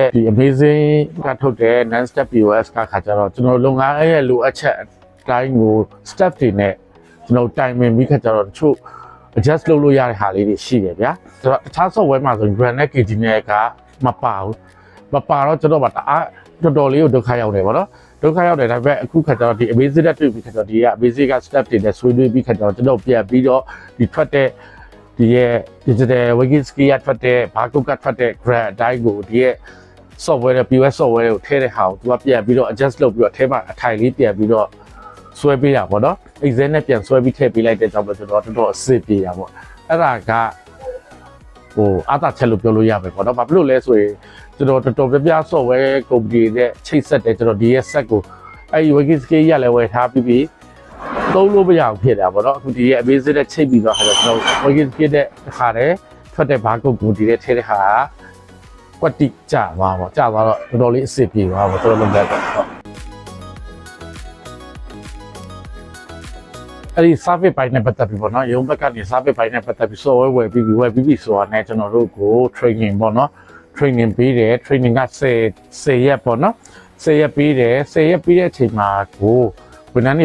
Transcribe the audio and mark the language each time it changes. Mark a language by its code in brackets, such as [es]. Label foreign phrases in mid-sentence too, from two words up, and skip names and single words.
[my] ဒီ amazing ကထုတ်တဲ့ [en] non-stop POS [my] ကခါကျတော့ကျွန်တော်လုပ်ငန်းရဲ့လိုအပ်ချက်တိုင်းကို step တွေနဲ့ကျွန်တော်တိုင်ပင်ပြီးခါကျတော့တချို့ adjust လုပ်လို့ရတဲ့ဟာလေးတွေရှိတယ်ဗျာဆိုတော့တခြား software မှာဆိုရင် brand နဲ့ KG နဲ့ကမပါဘူးမပါတော့ကျွန်တော်က တအားတော်တော်လေးကိုဒုက္ခရောက်တယ်ဗောနော်ဒုက္ခရောက်တယ်ဒါပေမဲ့အခုခါကျတော့ဒီ basic တက်တွေ့ပြီးခါကျတော့ဒီက basic က step တွေနဲ့ဆွေးနွေးပြီးခါကျတော့ကျွန်တော်ပြန်ပြီးတော့ဒီထွက်တဲ့ဒီရဲ့ [en] digital working scale [my] ကထွက်တဲ့ barcode က ထွက်တဲ့ graph အတိုင်းကိုဒီရဲ့ software နဲ့ [en] POS software [my] ကိုထည့်တဲ့ဟာကိုသူကပြန်ပြီးတော့ adjust လုပ်ပြီးတော့အထဲမှာအထိုင်လေးပြန်ပြီးတော့ဆွဲပေးတာပေါ့နော် Excel နဲ့ပြန်ဆွဲပြီးထည့်ပေးလိုက်တဲ့ကြောင့်ပဲကျွန်တော်တော်တော်အစ်စ်ပြေးတာပေါ့အဲ့ဒါကဟိုအသာချက်လို့ပြောလို့ရမယ်ပေါ့နော်ဘာဖြစ်လို့လဲဆိုရင်ကျွန်တော်တော်တော်ပြပြ [en] software company [my] နဲ့ချိတ်ဆက်တယ်ကျွန်တော်ဒီရဲ့ set ကိုအဲ့ဒီ [en] working scale [my] ရလည်းဝယ်ထားပြီးသုံးလို့မရအောင်ဖြစ်တာပေါ့နော်အခုဒီရဲ့ basic နဲ့ချိတ်ပြီးတော့ခါတော့ကျွန်တော် [en] working scale [my] တဲ့ခါတယ်ထွက်တဲ့ barcode ကိုဒီနဲ့ထည့်တဲ့ဟာကွက်တိကျသွားပေါ့ကျသွားတော့တော်တော်လေးအစ်စ်ပြေးသွားပေါ့တော်တော်လုံးသက်တော့ အဲ့ဒီ service ပိုင်းနဲ့ပတ်သက်ပြီးပေါ့နော်ရုံးဘက်ကနေ service ပိုင်းနဲ့ပတ်သက်ပြီး software ဝယ်ပြီးဆိုတာနဲ့ကျွန်တော်တို့ကို training ပေါ့နော် training ပေးတယ် training က10ရက်ပေါ့နော်10ရက်ပေးတယ်10ရက်ပေးတဲ့အချိန်မှာကိုဝန်ထမ်းတွေ